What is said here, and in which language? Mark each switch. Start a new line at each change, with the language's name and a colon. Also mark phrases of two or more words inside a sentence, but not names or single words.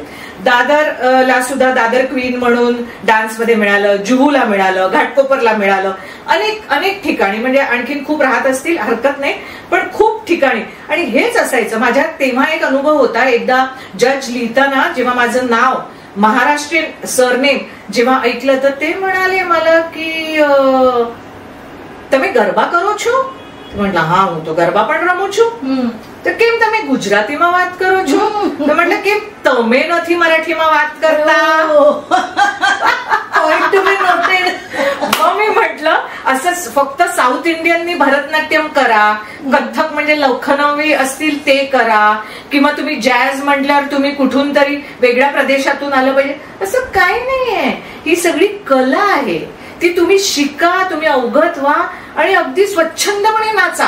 Marathi: दादरला सुद्धा दादर क्वीन म्हणून डान्समध्ये मिळालं, जुहूला मिळालं, घाटकोपरला मिळालं, अनेक ठिकाणी, म्हणजे आणखीन खूप राहत असतील, हरकत नाही, पण खूप ठिकाणी. आणि हेच असायचं. माझ्या तेव्हा एक अनुभव होता. एकदा जज लिहिताना जेव्हा माझं नाव महाराष्ट्रीयन सरनेम जेव्हा ऐकलं तर ते म्हणाले मला की
Gujarati: તમે ગરબા કરો છો?
Marathi: म्हटलं हा,
Gujarati: હું તો ગરબા પણ રમું છું. તો કેમ તમે ગુજરાતીમાં વાત કરો છો? તો
Marathi: म्हटलं
Gujarati: કેમ તમે નથી મરાઠીમાં વાત કરતા?
Marathi: मग मी म्हटलं असं फक्त साऊथ इंडियननी भरतनाट्यम करा, कथ्थक म्हणजे लखनवी असतील ते करा, किंवा तुम्ही जॅझ म्हटल्यावर तुम्ही कुठून तरी वेगळ्या प्रदेशातून आलं पाहिजे, असं काही नाहीये. ही सगळी कला आहे, ती तुम्ही शिका, तुम्ही अवगत व्हा आणि अगदी स्वच्छंदपणे नाचा.